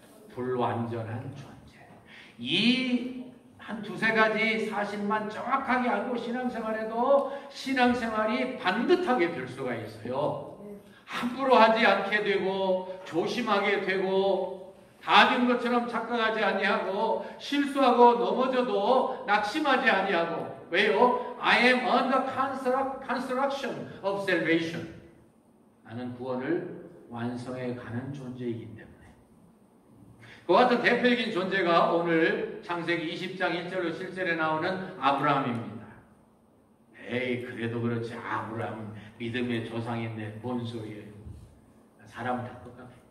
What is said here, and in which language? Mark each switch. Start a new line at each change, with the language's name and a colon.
Korean: 불완전한 존재. 이 한 두세 가지 사실만 정확하게 알고 신앙생활에도 신앙생활이 반듯하게 될 수가 있어요. 함부로 하지 않게 되고 조심하게 되고 다 된 것처럼 착각하지 아니하고 실수하고 넘어져도 낙심하지 아니하고. 왜요?
English: I am on the construction of salvation.
Korean: 나는 구원을 완성해 가는 존재이기 때문에. 그와 같은 대표적인 존재가 오늘 창세기 20장 1절로 7절에 나오는 아브라함입니다. 에이, 그래도 그렇지. 아브라함은 믿음의 조상인데 뭔 소리예요? 사람은 다 똑같아요.